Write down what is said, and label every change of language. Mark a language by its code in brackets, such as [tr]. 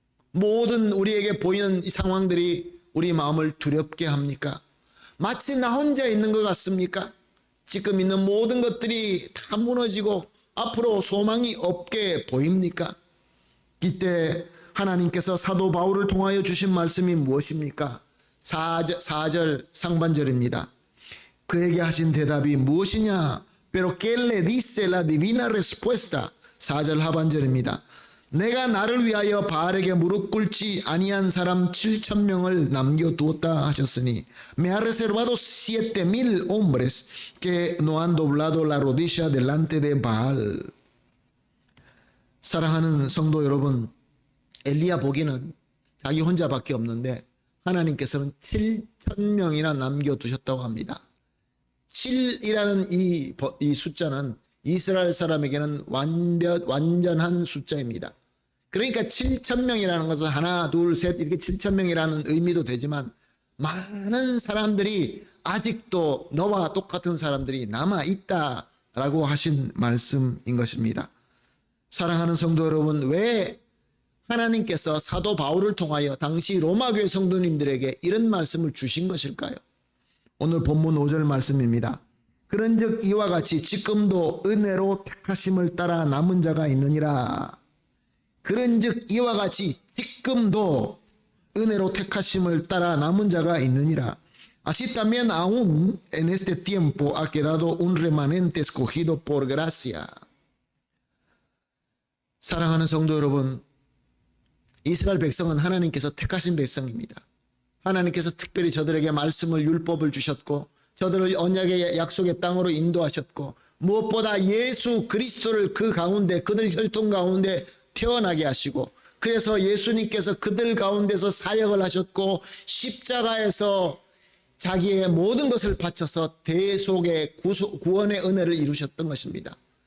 [ko] 모든 우리에게 보이는 이 상황들이 우리 마음을 두렵게 합니까? 마치 나 혼자 있는 것 같습니까? 지금 있는 모든 것들이 다 무너지고 앞으로 소망이 없게 보입니까? 이때 하나님께서 사도 바울을 통하여 주신 말씀이 무엇입니까? 4절 상반절입니다. 그에게 하신 대답이 무엇이냐? [es] Pero que le dice la divina respuesta. [ko] 4절 하반절입니다. 내가 나를 위하여 바알에게 무릎 꿇지 아니한 사람 7,000명을 남겨두었다 하셨으니 [es] me ha reservado 7,000 hombres que no han doblado la rodilla delante de Baal. [ko] 사랑하는 성도 여러분, 엘리야 보기는 자기 혼자밖에 없는데 하나님께서는 7,000명이나 남겨두셨다고 합니다. 7이라는 이 숫자는 이스라엘 사람에게는 완전한 숫자입니다. 그러니까 7,000명이라는 것은 하나, 둘, 셋 이렇게 7,000명이라는 의미도 되지만 많은 사람들이 아직도 너와 똑같은 사람들이 남아있다라고 하신 말씀인 것입니다. 사랑하는 성도 여러분, 왜 하나님께서 사도 바울을 통하여 당시 로마교회 성도님들에게 이런 말씀을 주신 것일까요? 오늘 본문 5절 말씀입니다. 그런즉 이와 같이 지금도 은혜로 택하심을 따라 남은 자가 있느니라. 그런즉 이와 같이 지금도 은혜로 택하심을 따라 남은 자가 있느니라. [es] Así también aún en este tiempo ha quedado un remanente escogido por gracia. [ko] 사랑하는 성도 여러분, 이스라엘 백성은 하나님께서 택하신 백성입니다. 하나님께서 특별히 저들에게 말씀을 율법을 주셨고 저들을 언약의 약속의 땅으로 인도하셨고 무엇보다 예수 그리스도를 그 가운데 그들 혈통 가운데 태어나게 하시고 그래서 예수님께서 그들 가운데서 사역을 하셨고 십자가에서 자기의 모든 것을 바쳐서 대속의 구원의 은혜를 이루셨던 것입니다.